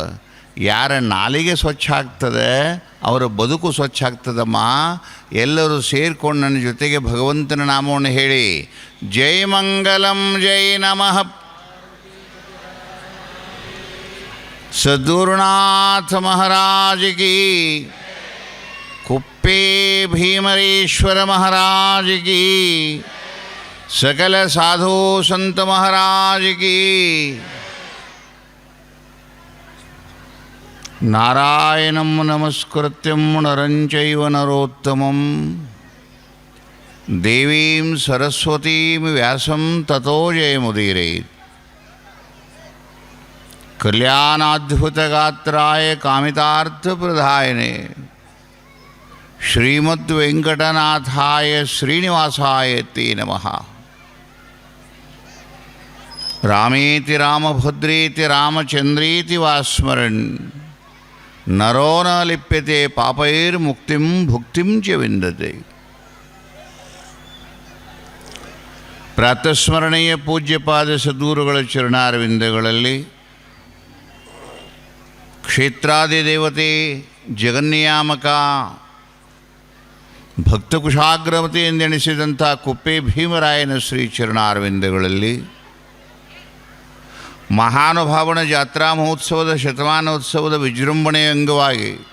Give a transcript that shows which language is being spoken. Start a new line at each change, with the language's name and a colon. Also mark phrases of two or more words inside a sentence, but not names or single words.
Kannada: ಯಾರ ನಾಲಿಗೆ ಸ್ವಚ್ಛ ಆಗ್ತದೆ ಅವರ ಬದುಕು ಸ್ವಚ್ಛ ಆಗ್ತದಮ್ಮ. ಎಲ್ಲರೂ ಸೇರಿಕೊಂಡು ನನ್ನ ಜೊತೆಗೆ ಭಗವಂತನ ನಾಮವನ್ನು ಹೇಳಿ,
Sanskrit: ಜೈ ಮಂಗಲಂ ಜೈ ನಮಃ.
Hindi: ಸದ್ಗುರುನಾಥ महाराज की, कुप्पे भीमरेश्वर महाराज की, सकल साधु संत महाराज की.
Sanskrit: नारायणं नमस्कृत्यं नरं चैव नरोत्तमं देवीं सरस्वतीं व्यासं ततो जयमुदीरयेत्. कल्याणाद्भुतगात्राय कामितार्थप्रदायिने श्रीमद्वेंकटनाथाय श्रीनिवासाय ते नमः. रामेति रामभद्रेति रामचंद्रेति वा स्मरन् नरो न लिप्यते पापैर्मुक्तिं भुक्तिं च विन्दते.
Kannada: ಪ್ರಾತಸ್ಮರಣೀಯ ಪೂಜ್ಯಪಾದ ಸದ್ಗುರುಗಳ ಚರಣಾರವಿಂದಗಳಲ್ಲಿ ಕ್ಷೇತ್ರಾದಿದೇವತೆ ಜಗನ್ನಿಯಾಮಕ ಭಕ್ತಕುಶಾಗ್ರಮತಿ ಎಂದೆಣಿಸಿದಂಥ ಕುಪ್ಪೆ ಭೀಮರಾಯನ ಶ್ರೀ ಚರಣಾರವಿಂದಗಳಲ್ಲಿ ಮಹಾನುಭಾವನ ಜಾತ್ರಾ ಮಹೋತ್ಸವದ ಶತಮಾನೋತ್ಸವದ ವಿಜೃಂಭಣೆಯ ಅಂಗವಾಗಿ